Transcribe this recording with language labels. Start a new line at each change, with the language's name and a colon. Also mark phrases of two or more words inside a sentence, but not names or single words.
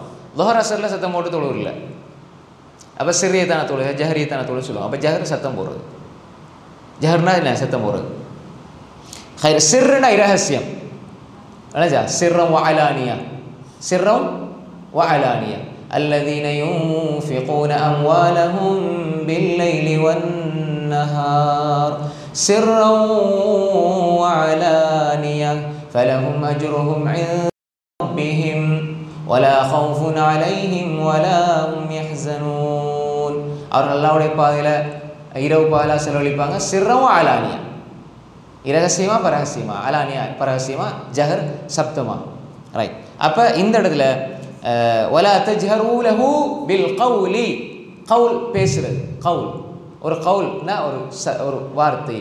Tamil: லுஹர் அஸ்ரில் சத்தம் போட்டு தொழுவில்லை. அப்போ சிறியத்தான தொழுகை, ஜஹரியத்தான தொழுகை சொல்லுவோம். அப்போ ஜஹர் சத்தம் போடுறது. ஜஹர்னா என்ன? சத்தம் போடுறது. சிர்னா இரகசியம்.
Arabic: அனஜா سرا وعلانية، سرا وعلانية. الذين ينفقون أموالهم بالليل والنهار سرا وعلانية فلهم أجرهم عند ربهم ولا خوف عليهم ولا هم يحزنون.
Tamil: அவர் அல்லாஹ்வுடைய பாதையில் இரவு பகலாக செலவழிப்பாங்க.
Arabic: سرا وعلانية,
Tamil: இரகசியமா பரகசியமா, அலானியா பரகசியமா, ஜஹர் சப்தமா. ரைட். அப்போ இந்த இடத்துல
Arabic: ولا تجهروا له بالقول,
Tamil: கவுல் பேசுறது, கவுல் ஒரு கவுல்னா ஒரு வார்த்தை.